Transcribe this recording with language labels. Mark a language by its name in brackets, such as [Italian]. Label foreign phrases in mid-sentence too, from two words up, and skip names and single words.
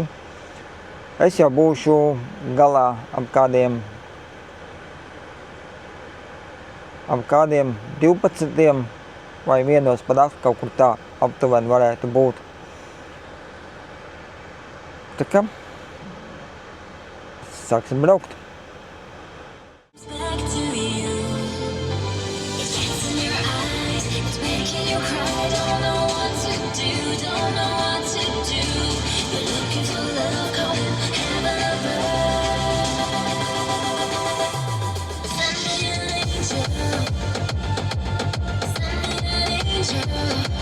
[Latvian] Es jau būšu galā ap kādiem 12. vai 1. pa nakti kaut kur tā aptuveni varētu būt. Tā kā sāksim braukt. [English] Back to you. It gets in your eyes, it's making you cry. Don't know what to do, don't know what to do. You're looking for love, calling heaven above. Send me an angel. Send me an angel.